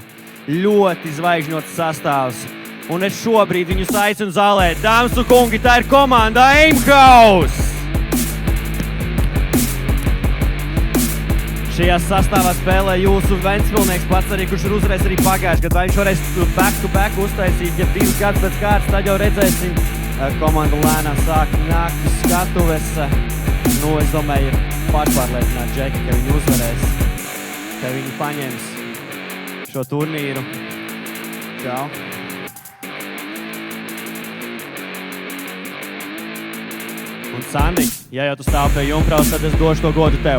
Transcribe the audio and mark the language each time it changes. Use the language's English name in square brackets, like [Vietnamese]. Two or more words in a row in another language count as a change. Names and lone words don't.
[Latvian] Ļoti zvaigžņots sastāvs. Un es šobrīd viņus aicinu zālē. Dāmas un kungi, tā ir komanda Aimhaus! Šajā sastāvā spēlē jūsu Ventspilnieks pats arī, kurš ir uzvarējis arī pagājuši gadu. Vai viņš varēs [English] back-to-back [Latvian] uztaisīt, ja 2 gadus pēc kārtas, tad jau redzēsim. Komanda lēnām sāk nākt uz skatuves. Es domāju, ir pārliecināti Džeki, ka viņi uzvarēs, ka viņi paņems šo turnīru. Čau! Un Sandi, ja jau tu stāv pie Jumpravas, tad es došu to godu tev.